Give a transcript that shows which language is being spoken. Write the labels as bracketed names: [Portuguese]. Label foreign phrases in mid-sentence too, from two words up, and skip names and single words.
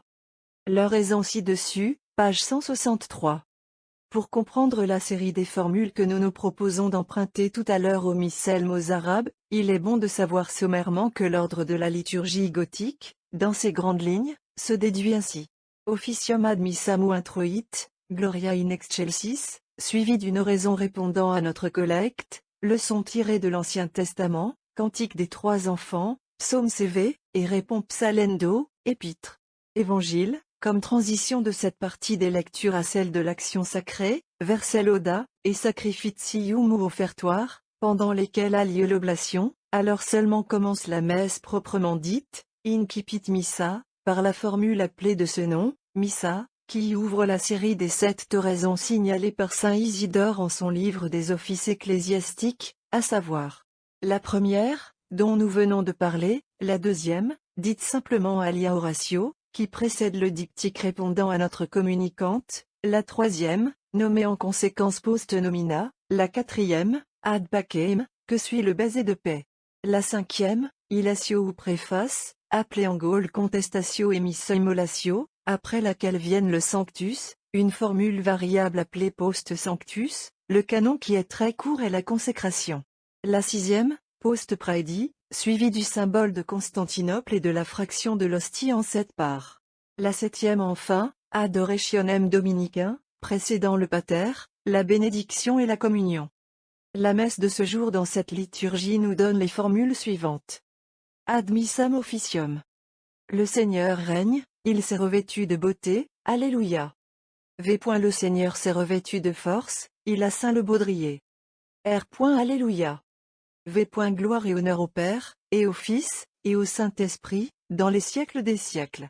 [French] L'oraison ci-dessus, page 163. Pour comprendre la série des formules que nous nous proposons d'emprunter tout à l'heure aux missels mozarabes, il est bon de savoir sommairement que l'ordre de la liturgie gothique, dans ses grandes lignes, se déduit ainsi. [Latin] Officium ad missam [French] ou introit, [Latin] Gloria in excelsis, [French] suivi d'une oraison répondant à notre collecte, leçon tirée de l'Ancien Testament, cantique des 3 enfants, psaume CV, et répond psalendo, épître. Évangile, comme transition de cette partie des lectures à celle de l'action sacrée, verset lauda, et sacrificium ou offertoire, pendant lesquels a lieu l'oblation, alors seulement commence la messe proprement dite, [Latin] incipit missa, [French] par la formule appelée de ce nom, missa, qui ouvre la série des 7 oraisons signalées par saint Isidore en son livre des offices ecclésiastiques, à savoir la première, dont nous venons de parler, la deuxième, dite simplement [Latin] alia oratio, [French] qui précède le diptyque répondant à notre communicante, la troisième, nommée en conséquence [Latin] post nomina, [French] la quatrième, [Latin] ad pacem, [French] que suit le baiser de paix. La cinquième, illatio ou préface, appelée en Gaule contestatio et [Latin] missa immolatio, [French] après laquelle viennent le sanctus, une formule variable appelée [Latin] post sanctus, [French] le canon qui est très court est la consécration. La sixième, [Latin] post praedi, [French] suivi du symbole de Constantinople et de la fraction de l'hostie en 7 parts. La septième enfin, adorationem dominicain, précédant le pater, la bénédiction et la communion. La messe de ce jour dans cette liturgie nous donne les formules suivantes. [Latin] Ad missam officium. [French] Le Seigneur règne, il s'est revêtu de beauté, Alléluia. V. Le Seigneur s'est revêtu de force, il a ceint le baudrier. R. Alléluia. V. Gloire et honneur au Père, et au Fils, et au Saint-Esprit, dans les siècles des siècles.